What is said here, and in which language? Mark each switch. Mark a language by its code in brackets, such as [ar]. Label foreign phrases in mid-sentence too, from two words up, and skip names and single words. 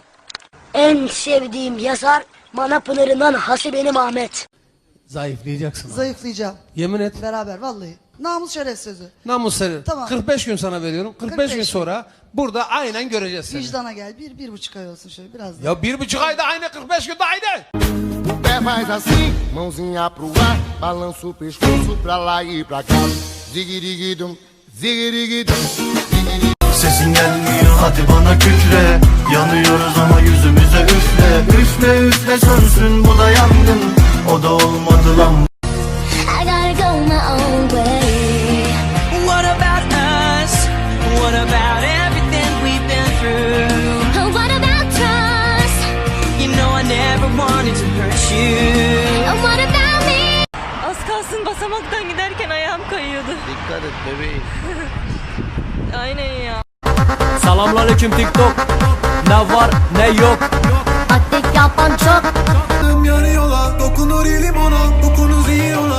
[tr] En sevdiğim yazar Manapınar'ından Hasibenim Ahmet. Zayıflayacaksın. Zayıflayacağım. Yemin et. Beraber vallahi. Namus şeref sözü. Namus seni. Tamam. 45 gün sana veriyorum. 45 gün sonra burada aynen göreceğiz seni. Vicdana gel. Bir buçuk ay olsun şöyle biraz daha. Ya 1,5 ayda aynı, 45 günde aynı. [pt] O pé faz assim, mãozinha pro ar, balança o pescoço pra lá e pra cá. Zigirigidum, zigirigidum, zigirigidum. [tr] Sesin gelmiyor hadi bana kükre. Yanıyoruz ama yüzümüze üfle. Üfle sönsün bu da yangın. O da olmadı lan. [en] I gotta go my own way. What about us? What about everything we've been through? What about trust? You know I never wanted to hurt you. What about me? [tr] Az kalsın basamaktan giderken ayağım kayıyordu. Dikkat et bebeğim. Aynen ya. Selamünaleyküm TikTok. Ne var ne yok. Atlet yapan çok. Yanıyorlar, dokunur elim ona, dokunuz yiyorlar.